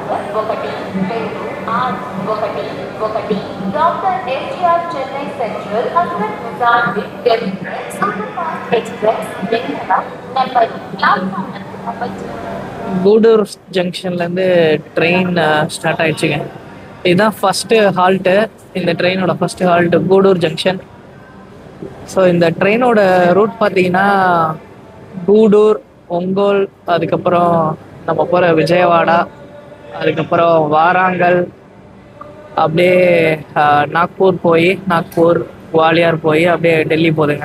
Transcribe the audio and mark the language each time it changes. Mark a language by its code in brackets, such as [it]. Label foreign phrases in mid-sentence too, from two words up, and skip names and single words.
[te] ఒకటి రెండు ఆరు ఒకటి ఒకటి డాక్టర్ ఎస్జిఆర్ చెన్నై సెంట్రల్ హజరత్ నిజాముద్దీన్ ఢిల్లీ సూపర్ ఫాస్ట్ ఎక్స్ప్రెస్ వెంకట నెంబర్ ప్లాట్ఫామ్ [ta] கூடூர் ஜங்ஷன்லேருந்து ட்ரெயின் ஸ்டார்ட் ஆயிடுச்சுங்க. இதுதான் ஃபஸ்ட்டு ஹால்ட்டு. இந்த ட்ரெயினோட ஃபஸ்ட்டு ஹால்ட்டு கூடூர் ஜங்ஷன். ஸோ இந்த ட்ரெயினோட ரூட் பார்த்தீங்கன்னா கூடூர், ஒங்கோல், அதுக்கப்புறம் நம்ம போகிற விஜயவாடா, அதுக்கப்புறம் வாராங்கல், அப்படியே நாக்பூர் போய் நாக்பூர் குவாலியர் போய் அப்படியே டெல்லி போகுதுங்க.